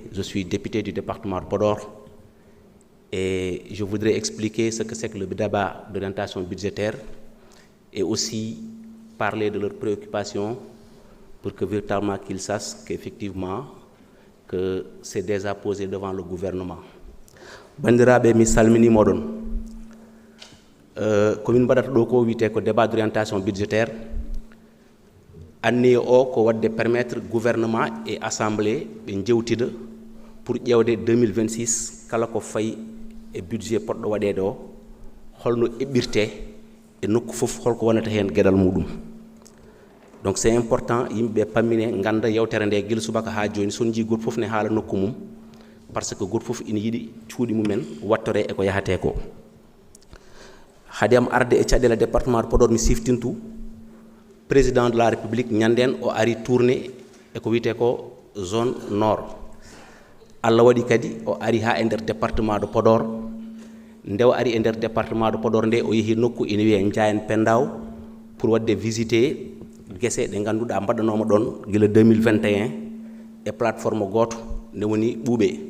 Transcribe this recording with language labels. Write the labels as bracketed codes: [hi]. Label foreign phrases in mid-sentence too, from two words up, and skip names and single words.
[fr] Je suis député du département de Podor et je voudrais expliquer ce que c'est que le débat d'orientation budgétaire et aussi parler de leurs préoccupations pour que véritablement qu'ils sachent qu'effectivement que c'est déjà posé devant le gouvernement. [ff] Bandiraɓe mi salmini moɗon komin mbaɗata ɗo ko wiyete ko [fr] débat d'orientation budgétaire [ff] anni o ko wadde [fr] permettre gouvernement et assemblée [ff] ɓe jewtida pour ƴewde 2026 kala ko fayi e budget poɗɗo waɗede o holno eɓɓirte e nokku fof holko wonata hen gueɗal muɗum. [fr] Donc c'est important [ff] yimɓe pammine ganda yewtere nde guila subaka ha joni son jii goto fof ne haala nokku mum [fr] parce que [ff] goto fof ina yiiɗi cuuɗi mumen wattore e ko yahate ko. Haade am arde e caɗele département de Podor mi siftintu [fr] président de la république [ff] ñanden o ari tourné e ko wiyete ko [fr] zone nord. [ff] Allah waɗi kadi o ari ha e nder département de Podor nde o ari e nder département de Podor nde o yeehi nokku ina wiye Ndiayen Pendaw pour wadde visiter guesse ɗe ganduɗa mbaɗanoma ɗon gila 2021 e plateforme goto nde woni ɓuuɓe.